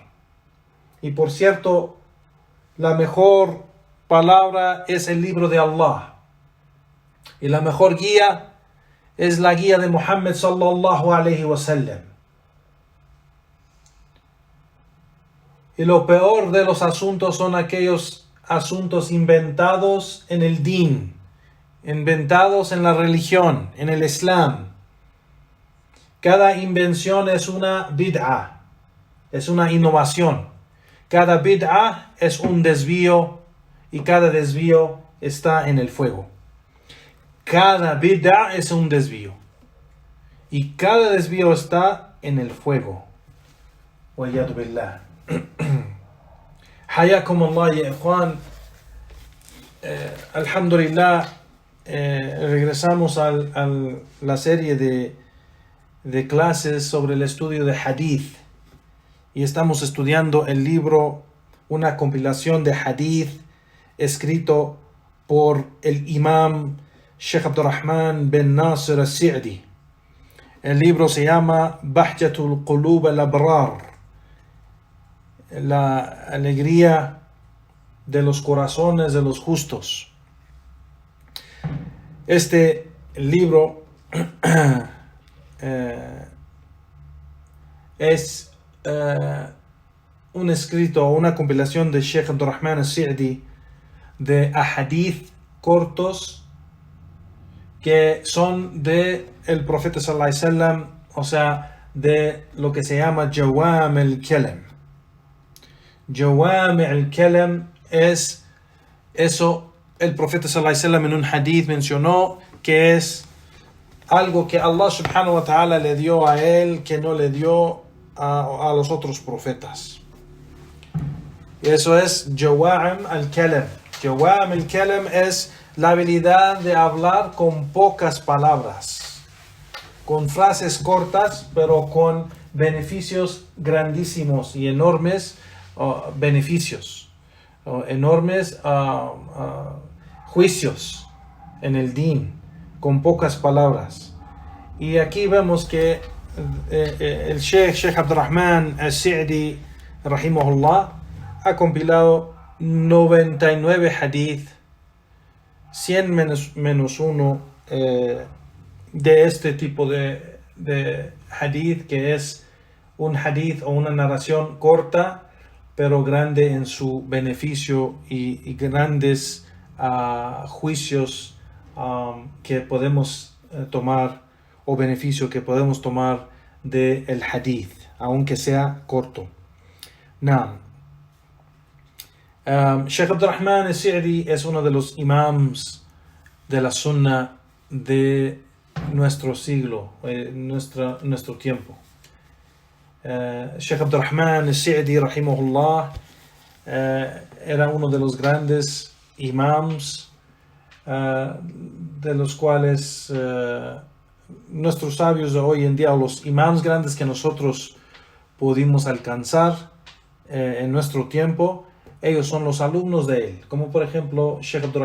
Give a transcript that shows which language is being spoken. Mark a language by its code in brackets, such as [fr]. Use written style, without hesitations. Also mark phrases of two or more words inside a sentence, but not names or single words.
[es] Y por cierto, la mejor palabra es el libro de Allah. Y la mejor guía es la guía de Muhammad [ar] صلى الله عليه وسلم. [es] Y lo peor de los asuntos son aquellos asuntos inventados en el din, inventados en la religión, en el Islam. Cada invención es una bid'ah, es una innovación. Cada bid'ah es un desvío y cada desvío está en el fuego. Cada bid'ah es un desvío y cada desvío está en el fuego. [ar] والعياذ بالله. حياكم الله يا إخوان. [es] Alhamdulillah, regresamos a la serie de clases sobre el estudio de hadith y estamos estudiando el libro, una compilación de hadith escrito por el imam Sheikh Abdurrahman bin Nasir al-Sa'di. El libro se llama Bahjatul Qulub al-Abrar, la alegría de los corazones de los justos. Este libro es un escrito, una compilación de Sheikh Abdurrahman al-Sa'di de ahadith cortos que son de el profeta [ar] صلى الله عليه وسلم, [es] o sea, de lo que se llama [ar] جوامع الكلم. جوامع الكلم [es] es eso, el profeta [ar] صلى الله عليه وسلم [es] en un hadith mencionó que es algo que Allah [ar] سبحانه وتعالى [es] le dio a él que no le dio a los otros profetas. Y eso es [ar] جوامع الكلم. جوامع الكلم [es] es la habilidad de hablar con pocas palabras, con frases cortas, pero con beneficios grandísimos y enormes beneficios, enormes juicios en el din, con pocas palabras. Y aquí vemos que el Sheikh Abdurrahman al-Sa'di, rahimahullah, ha compilado 99 hadith, 100 menos 1 de este tipo de hadith, que es un hadith o una narración corta pero grande en su beneficio y grandes juicios que podemos tomar, o beneficio que podemos tomar del hadith, aunque sea corto. Sheikh Abdurrahman al-Sa'di es uno de los imams de la sunna de nuestro siglo, nuestro tiempo. Sheikh Abdurrahman al-Sa'di, rahimahullah, era uno de los grandes imams de los cuales nuestros sabios de hoy en día, o los imams grandes que nosotros pudimos alcanzar en nuestro tiempo, ellos son los alumnos de él, como por ejemplo Sheikh